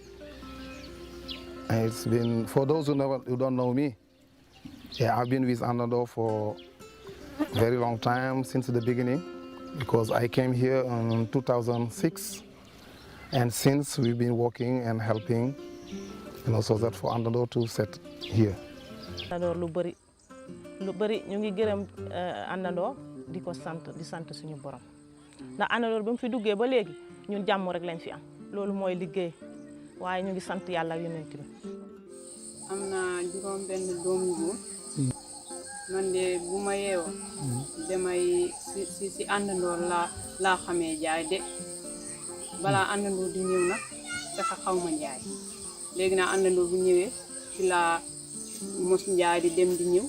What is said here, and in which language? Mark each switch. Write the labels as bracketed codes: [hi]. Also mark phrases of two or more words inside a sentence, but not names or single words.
[en] And it's been, for those who don't know me, yeah, I've been with Andando for a very long time, since the beginning, because I came here in 2006, and since we've been working and helping, so that for Andando to set here. [wo] lu bari ñu ngi gërëm Andando di sant suñu borom ndax Andando ba mu fi duggee ba léegi ñun jàmm rek lañ fi am loolu mooy liggéey waaye ñu ngi sant yàlla ak yonent bi. am naa juróom benn doom yu góor man de bu ma yeewoo damay si Andando laa xamee jaay de balaa Andando di ñëw nag dafa xaw ma jaay léegi naa Andando bu ñëwee ci laa mos njaay di dem di ñëw.